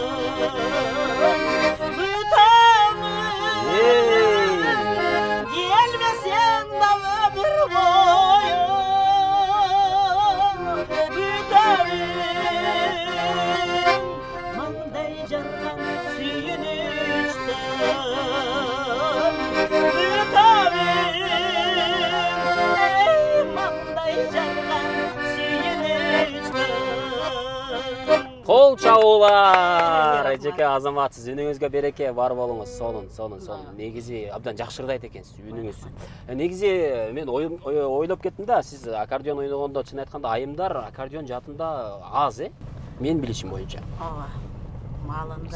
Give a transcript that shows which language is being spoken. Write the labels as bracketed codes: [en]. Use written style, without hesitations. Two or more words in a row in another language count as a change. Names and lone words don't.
[kk] келмесең да өмір бойы маңдай жарған сүйінішті маңдай жарған сүйінішті [ky] Қол чабуулар. Эжеке азаматсыз, үнүңүзгө береке бар болуңуз. Сонун. Негизи абдан жакшы ырдайт экенсиз, үнүңүз. Негизи мен ойлоп кеттим да, сиз аккордеон ойногондо чын айтканда айымдар аккордеон жаатында аз, Мен билишим боюнча. Ооба. Маалында.